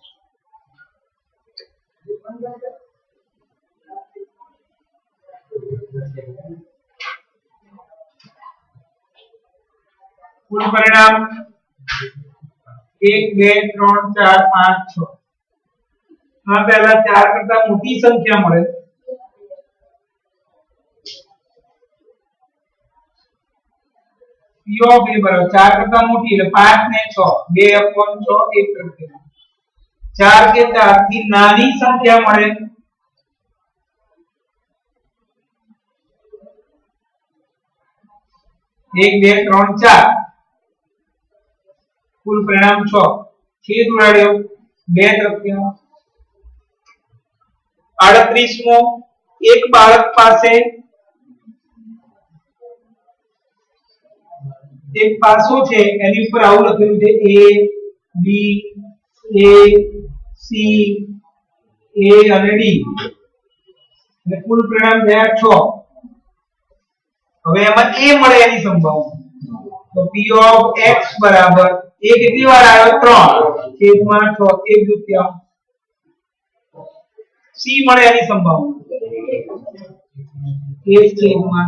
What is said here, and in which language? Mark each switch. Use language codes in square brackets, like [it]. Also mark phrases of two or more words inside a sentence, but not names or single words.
[gu] કુલ પરિણામ 1 2 3 4 5 6. આ પહેલા 4 કરતા મોટી સંખ્યા મળે. [en] p of a [gu] બરાબર 4 કરતા મોટી એટલે 5 ને 6 2/6 એક તરફ. 4 કે 4 થી નાની સંખ્યા મળે. 1 2 3 4. કુલ પરિણામ 6. છેદ ઉડાડ્યો 2 તરફથી. 38મો એક બાળક પાસે એક પાસો છે, એની ઉપર આવું લખેલું છે a b a c a અને d અને કુલ પરિણામ થયા 6. હવે એમાં a મળે એની સંભાવના. તો [en] p of x [gu] બરાબર a કેટલી વાર આવ્યો? 3 છેદમાં 6 1/2. c મળે એની સંભાવના 1 છેદમાં.